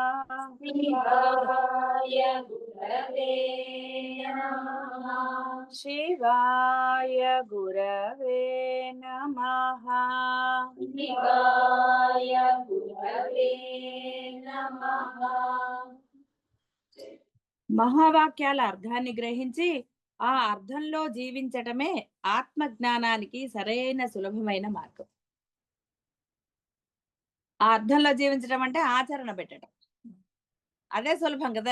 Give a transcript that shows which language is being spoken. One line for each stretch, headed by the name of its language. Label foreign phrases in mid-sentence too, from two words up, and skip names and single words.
Sanskrit: शिवाय गुरवे नमः। शिवाय गुरवे नमः। शिवाय गुरवे नमः.
Telugu: మహావాక్యాల అర్థాన్ని గ్రహించి ఆ అర్థంలో జీవించటమే ఆత్మజ్ఞానానికి సరైన సులభమైన మార్గం. ఆ అర్థంలో జీవించడం అంటే ఆచరణ పెట్టడం. అదే సులభం కదా.